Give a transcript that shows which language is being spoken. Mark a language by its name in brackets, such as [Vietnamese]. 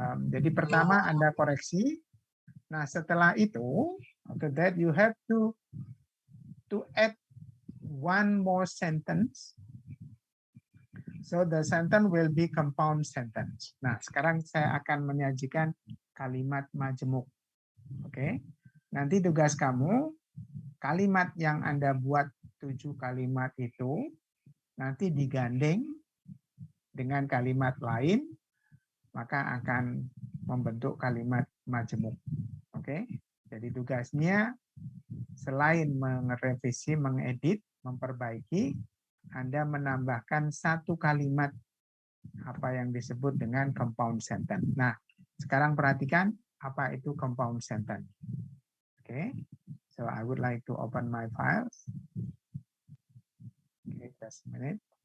[Indonesian] Jadi pertama Anda koreksi. Nah setelah itu, [English] after that you have to add one more sentence. So the sentence will be compound sentence. [Indonesian] Nah sekarang saya akan menyajikan kalimat majemuk. Oke, nanti tugas kamu kalimat yang Anda buat 7 kalimat itu nanti digandeng dengan kalimat lain, maka akan membentuk kalimat majemuk. Oke, jadi tugasnya selain merevisi, mengedit, memperbaiki, Anda menambahkan satu kalimat apa yang disebut dengan compound sentence. Nah, sekarang perhatikan apa itu compound sentence. [English] Oke, so I would like to open my files. Okay, just a minute.